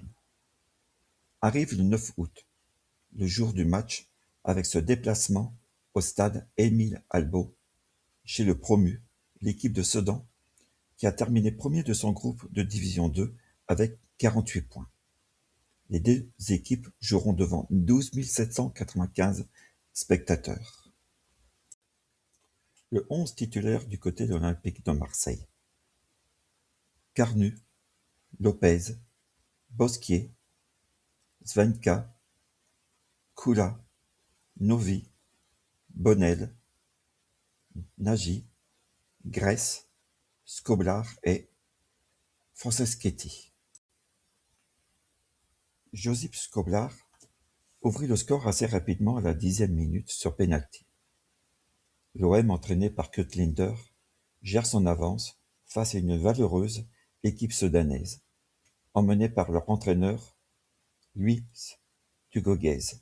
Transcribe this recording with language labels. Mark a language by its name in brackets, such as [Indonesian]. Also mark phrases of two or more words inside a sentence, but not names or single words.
[French] Arrive le 9 août, le jour du match, avec ce déplacement au stade Émile Albo, chez le promu, l'équipe de Sedan, qui a terminé premier de son groupe de division 2 avec 48 points. Les deux équipes joueront devant 12 795 spectateurs. Le 11 titulaire du côté de l'Olympique de Marseille: Carnu, Lopez, Bosquier, Svenka, Kula, Novi, Bonnel, Nagy, Gress, Skoblar et Franceschetti. Josip Skoblar ouvrit le score assez rapidement à la 10e minute sur pénalty. L'OM, entraîné par Kurt Linder, gère son avance face à une valeureuse équipe sudanaise, emmenée par leur entraîneur Luis Tugoguez.